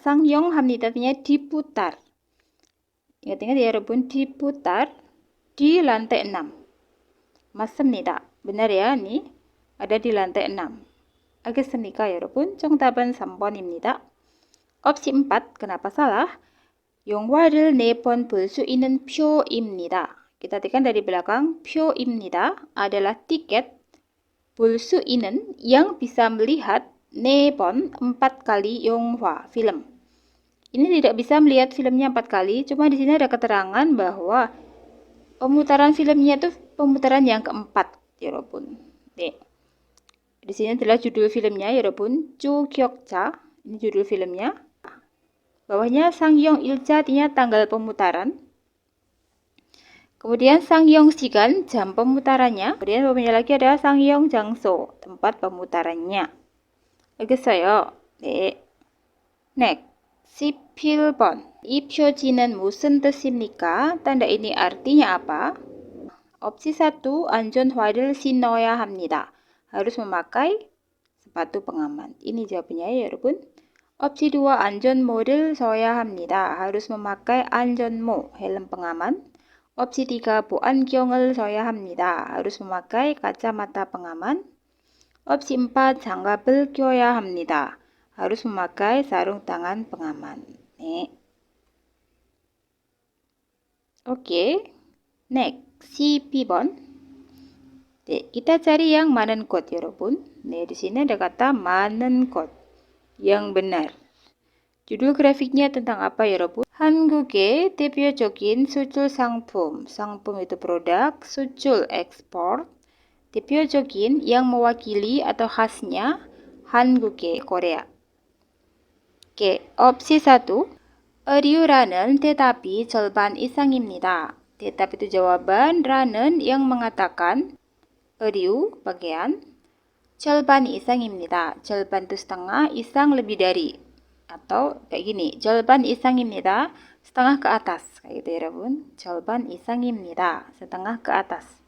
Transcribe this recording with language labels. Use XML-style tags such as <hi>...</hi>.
<ko>상영합니다</ko> <id>artinya diputar. Ingat-ingat ya,</id> <ko>여러분,</ko> <id>diputar di lantai 6.</id> <ko>맞습니다.</ko> <id>Benar ya, nih ada di lantai 6.</id> <ko>알겠습니까, 여러분? 정답은 3번입니다.</ko> <id>옵시 4, kenapa salah?</id> <ko>영화를 4번 볼 수 있는 표입니다.</ko> <id>Kita artikan dari belakang,</id> <ko>표입니다</ko> <id>adalah tiket</id> <ko>볼 수 있는</ko> <id>yang bisa melihat</id> <ko>4번</ko> <id>4 kali</id> <ko>영화</ko> <id>film. Ini tidak bisa melihat filmnya 4 kali, cuma di sini ada keterangan bahwa pemutaran filmnya itu pemutaran yang keempat,</id> <ko>여러분. 네.</ko> <id>Di sini adalah judul filmnya, 여러분. 주격자. Ini judul filmnya. Bawahnya</id> <ko>상영 일자</ko> <id>artinya tanggal pemutaran. Kemudian</id> <ko>상영 시간,</ko> <id>jam pemutarannya. Kemudian bawahnya lagi ada</id> <ko>상영 장소,</ko> <id>tempat pemutarannya.</id> <ko>알겠어요? 네.</ko> <en>Next.</en> <ko>11번. 이 표지는 무슨 뜻입니까?</ko> <id>Tanda ini artinya apa? Opsi 1,</id> <ko>안전화를 신어야 합니다.</ko> <id>Harus memakai sepatu pengaman. Ini jawabannya ya,</id> <ko>여러분. Opsi 2, 안전모를 써야 합니다.</ko> <id>Harus memakai</id> <ko>안전모,</ko> <id>helm pengaman.</id> <ko>Opsi 3, 보안경을 써야 합니다.</ko> <id>Harus memakai kacamata pengaman.</id> <ko>Opsi 4, 장갑을 껴야 합니다.</ko> <id>Harus memakai sarung tangan pengaman.</id> <ko>네.</ko> <en>Oke. Next, 12번.</en> <ko>네,</ko> <id>kita cari yang</id> <ko>많은 곳, 여러분. 네,</ko> <id>di sini ada kata</id> <ko>많은 곳.</ko> <id>Yang benar. Judul grafiknya tentang apa,</id> <ko>여러분? 한국의 대표적인 수출 상품. 상품</ko> <id>itu produk,</id> <ko>수출</ko> <id>ekspor.</id> <ko>대표적인</ko> <id>yang mewakili atau khasnya</id> <ko>한국의</ko> <id>Korea. Oke, opsi 1.</id> <ko>의류라는 대답이 절반 이상입니다. 대답</ko> <id>itu jawaban,</id> <ko>라는</ko> <id>yang mengatakan,</id> <ko>의류,</ko> <id>bagian,</id> <ko>절반 이상입니다. 절반</ko> <id>itu setengah,</id> <ko>이상</ko> <id>lebih dari. Atau kayak gini,</id> <ko>절반 이상입니다.</ko> <id>setengah ke atas. Kayak gitu, 여러분.</id> <ko>절반 이상입니다.</ko> <id>setengah ke atas.</id>